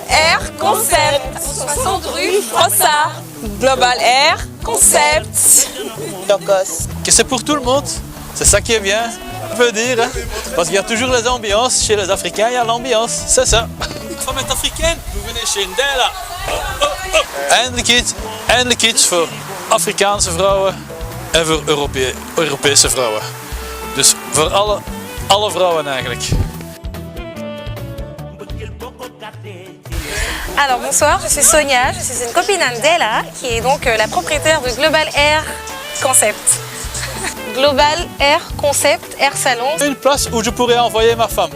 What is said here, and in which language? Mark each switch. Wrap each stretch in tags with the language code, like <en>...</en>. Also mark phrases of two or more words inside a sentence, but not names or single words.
<fr>Air Concept. 60 rue Frossard. Global Air Concept. Que c'est pour tout le monde. C'est ça qui est bien, on peut dire. Hein? Parce qu'il y a toujours les ambiances. Chez les Africains, il y a l'ambiance. C'est ça. Femme est africaine, vous venez chez Ndela.</fr> <nl>Eindelijk iets voor Afrikaanse vrouwen en voor Europese vrouwen. Dus voor alle vrouwen eigenlijk.</nl> <fr>Alors bonsoir, je suis Sonia, je suis une copine d'Andela qui est donc la propriétaire de Global Air Concept. Global Air Concept, Air Salon. Une place où je pourrais envoyer ma femme.</fr>